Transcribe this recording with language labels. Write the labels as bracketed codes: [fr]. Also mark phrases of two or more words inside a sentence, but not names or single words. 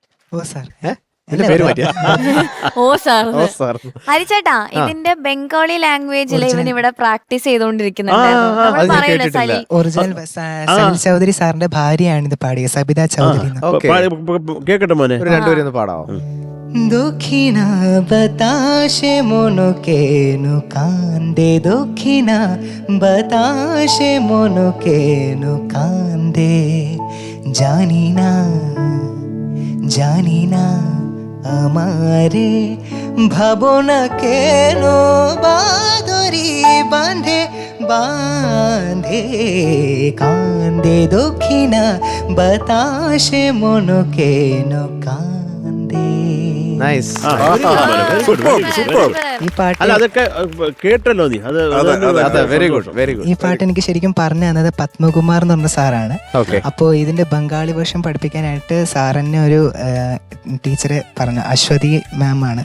[ml] ഹരിച്ചേട്ടാ, ഇതിന്റെ [en] Bengali language [ml] ഇവൻ ഇവിടെ പ്രാക്ടീസ് ചെയ്തോണ്ടിരിക്കുന്നുണ്ട്. ഒറിജിനൽ സലിൽ ചൗധരി സാറിന്റെ ഭാര്യയാണ് ഇത് പാടിയത്, സബിത ചൗധരി. കേക്കട്ടെ മോനെ, രണ്ടുപേരും പാടാവോ? [bn] দক্ষিণা বাতাসে মনো কেনো কান্দে, দক্ষিণা বাতাসে মনো কেনো কান্দে, জানি না জানি না আমারে ভাবনা কেনো বাদরি বাঁধে বাঁধে কান্দে, দক্ষিণা বাতাসে মনো কেনো কান্দে. [ml] ഈ പാട്ട് അതൊക്കെ കേട്ടല്ലോ നീ. ഈ പാട്ട് എനിക്ക് ശരിക്കും പറഞ്ഞു തന്നത് പത്മകുമാർ എന്ന് പറഞ്ഞ സാറാണ്. അപ്പോ ഇതിന്റെ [en] Bengali version [ml] പഠിപ്പിക്കാനായിട്ട് സാറിന് ഒരു ടീച്ചറെ പറഞ്ഞു, അശ്വതി മാം ആണ്.